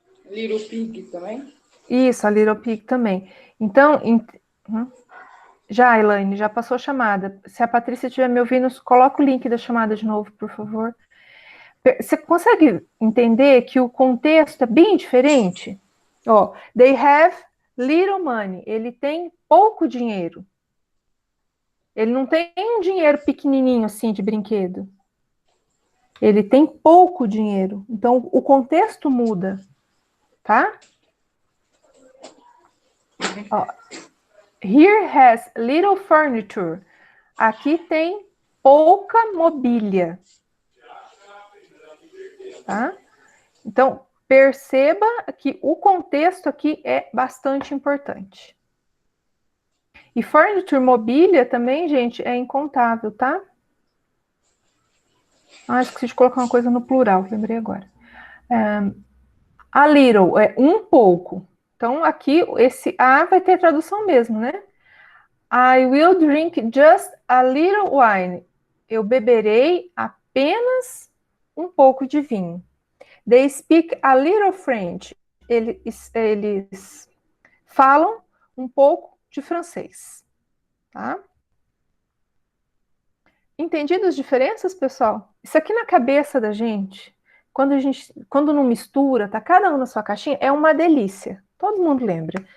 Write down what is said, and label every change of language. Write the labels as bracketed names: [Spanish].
[English] Little pig também? [Portuguese] Isso, a little pig também. Então, já, Elaine, já passou a chamada. Se a Patrícia estiver me ouvindo, coloca o link da chamada de novo, por favor. Você consegue entender que o contexto é bem diferente? [English] Ó, they have little money. [Portuguese] Ele tem pouco dinheiro. Ele não tem um dinheiro pequenininho assim de brinquedo. Ele tem pouco dinheiro. Então, o contexto muda, tá? [English] Ó, here has little furniture. [Portuguese] Aqui tem pouca mobília. Tá? Então, perceba que o contexto aqui é bastante importante. E furniture, mobília também, gente, é incontável, tá? esqueci de colocar uma coisa no plural, lembrei agora. A little é um pouco. Então, aqui, esse a vai ter tradução mesmo, né? [English] I will drink just a little wine. [Portuguese] Eu beberei apenas um pouco de vinho. [English] They speak a little French. [Portuguese] Eles falam um pouco de francês. Tá? Entendido as diferenças, pessoal? Isso aqui na cabeça da gente, quando não mistura, tá cada um na sua caixinha, é uma delícia. Todo mundo lembra.